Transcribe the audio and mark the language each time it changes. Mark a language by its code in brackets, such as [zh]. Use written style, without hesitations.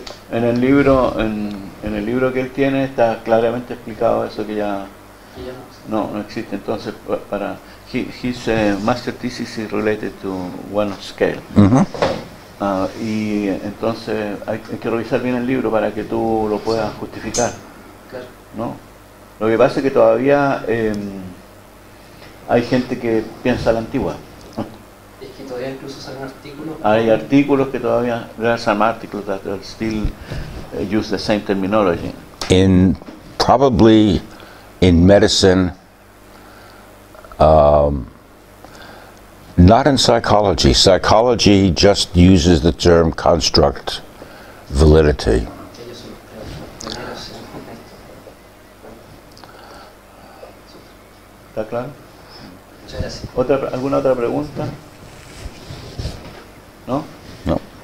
[es] En el libro que él tiene está claramente explicado eso que ya no existe. Entonces, [en] his master thesis is related to one scale. [es] Y entonces hay que revisar bien el libro para que tú lo puedas justificar. Claro. ¿No? Lo que pasa es que todavía hay gente que piensa a la antigua. Es que todavía incluso salen artículos. Hay artículos que todavía, [en] there are some articles that still use the same terminology. Probably in medicine, not in psychology. Psychology just uses the term construct validity. [es] Ellos son los primeros en esto. ¿Está claro? Muchas gracias. ¿Alguna otra pregunta? ¿No? No.